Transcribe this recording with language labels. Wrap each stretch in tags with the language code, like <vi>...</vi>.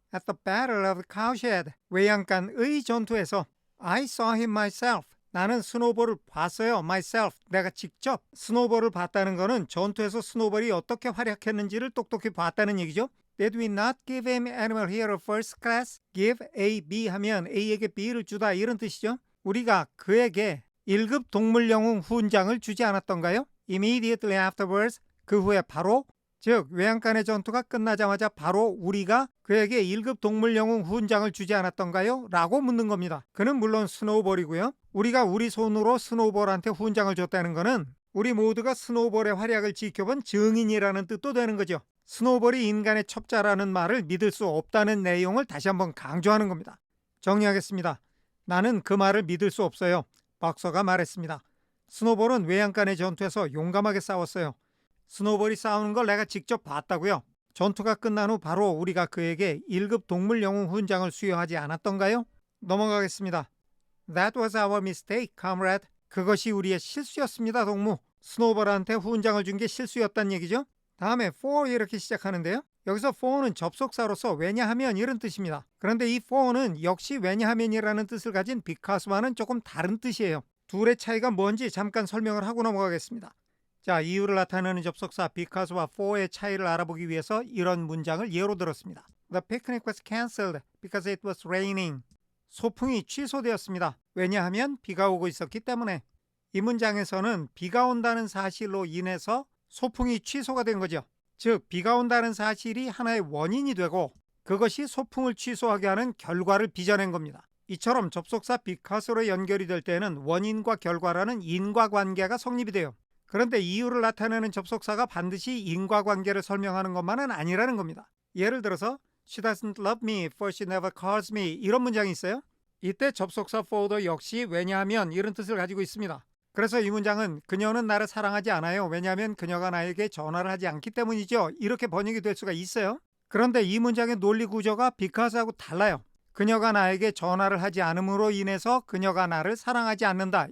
<en>At the Battle of the Cowshed.</en> <ko>외양간의 전투에서</ko> <en>I saw him myself.</en> <ko>나는 스노우볼을 봤어요.</ko> <en>myself.</en> <ko>내가 직접 스노우볼을 봤다는 거는 전투에서 스노우볼이 어떻게 활약했는지를 똑똑히 봤다는 얘기죠.</ko> <en>Did we not give him animal hero first class?</en> <ko>Give A, B 하면 A에게 B를 주다 이런 뜻이죠. 우리가 그에게 1급 동물 영웅 훈장을 주지 않았던가요?</ko> <en>Immediately afterwards.</en> <ko>그 후에 바로 즉 외양간의 전투가 끝나자마자 바로 우리가 그에게 1급 동물 영웅 훈장을 주지 않았던가요? 라고 묻는 겁니다. 그는 물론 스노우볼이고요. 우리가 우리 손으로 스노우볼한테 훈장을 줬다는 거는 우리 모두가 스노우볼의 활약을 지켜본 증인이라는 뜻도 되는 거죠. 스노우볼이 인간의 첩자라는 말을 믿을 수 없다는 내용을 다시 한번 강조하는 겁니다. 정리하겠습니다. 나는 그 말을 믿을 수 없어요. 박서가 말했습니다. 스노우볼은 외양간의 전투에서 용감하게 싸웠어요. 스노우볼이 싸우는 걸 내가 직접 봤다고요. 전투가 끝난 후 바로 우리가 그에게 1급 동물 영웅 훈장을 수여하지 않았던가요? 넘어가겠습니다.</ko> <en>That was our mistake, comrade.</en> <ko>그것이 우리의 실수였습니다, 동무. 스노우볼한테 훈장을 준 게 실수였단 얘기죠. 다음에 for 이렇게 시작하는데요. 여기서 for는 접속사로서 왜냐하면 이런 뜻입니다. 그런데 이 for는 역시 왜냐하면이라는 뜻을 가진 because와는 조금 다른 뜻이에요. 둘의 차이가 뭔지 잠깐 설명을 하고 넘어가겠습니다. 자, 이유를 나타내는 접속사 because와 for의 차이를 알아보기 위해서 이런 문장을 예로 들었습니다.</ko> <en>The picnic was cancelled because it was raining.</en> <ko>소풍이 취소되었습니다. 왜냐하면 비가 오고 있었기 때문에. 이 문장에서는 비가 온다는 사실로 인해서 소풍이 취소가 된 거죠. 즉 비가 온다는 사실이 하나의 원인이 되고 그것이 소풍을 취소하게 하는 결과를 빚어낸 겁니다. 이처럼 접속사 because로 연결이 될 때는 원인과 결과라는 인과관계가 성립이 돼요. 그런데 이유를 나타내는 접속사가 반드시 인과관계를 설명하는 것만은 아니라는 겁니다. 예를 들어서</ko> <en>She doesn't love me for she never calls me</en> <ko>이런 문장이 있어요. 이때 접속사 for도 역시 왜냐하면 이런 뜻을 가지고 있습니다. 그래서 이 문장은 그녀는 나를 사랑하지 않아요. 왜냐하면 그녀가 나에게 전화를 하지 않기 때문이죠. 이렇게 번역이 될 수가 있어요. 그런데 이 문장의 논리 구조가 because하고 달라요. 그녀가 나에게 전화를 하지 않음으로 인해서 그녀가 나를 사랑하지 않는다.</ko>